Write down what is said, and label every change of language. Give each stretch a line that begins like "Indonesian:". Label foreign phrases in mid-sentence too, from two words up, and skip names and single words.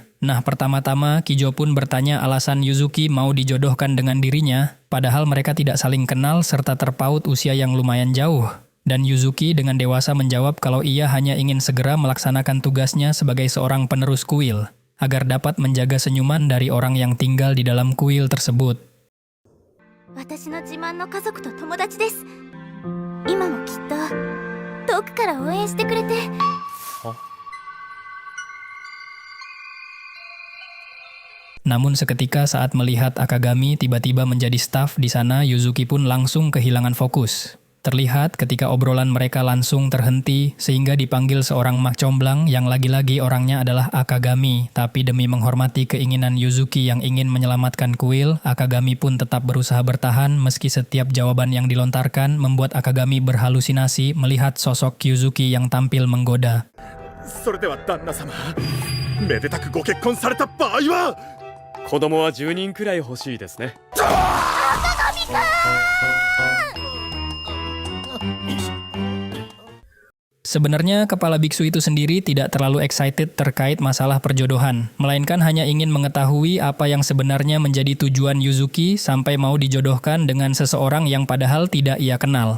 Indonesian: Nah, pertama-tama Kijo pun bertanya alasan Yuzuki mau dijodohkan dengan dirinya, padahal mereka tidak saling kenal serta terpaut usia yang lumayan jauh. Dan Yuzuki dengan dewasa menjawab kalau ia hanya ingin segera melaksanakan tugasnya sebagai seorang penerus kuil, agar dapat menjaga senyuman dari orang yang tinggal di dalam kuil tersebut.
Japanese: 私の自慢の家族と友達です。今もきっと遠くから応援してくれて。
Indonesian: Namun seketika saat melihat Akagami tiba-tiba menjadi staf di sana, Yuzuki pun langsung kehilangan fokus. Terlihat ketika obrolan mereka langsung terhenti sehingga dipanggil seorang mak comblang yang lagi-lagi orangnya adalah Akagami. Tapi demi menghormati keinginan Yuzuki yang ingin menyelamatkan kuil, Akagami pun tetap berusaha bertahan meski setiap jawaban yang dilontarkan membuat Akagami berhalusinasi melihat sosok Yuzuki yang tampil menggoda.
Japanese: それでは旦那様、めでたくご結婚された場合は。子供は10人くらい欲しいですね。
Indonesian: Sebenarnya kepala biksu itu sendiri tidak terlalu excited terkait masalah perjodohan, melainkan hanya ingin mengetahui apa yang sebenarnya menjadi tujuan Yuzuki sampai mau dijodohkan dengan seseorang yang padahal tidak ia kenal.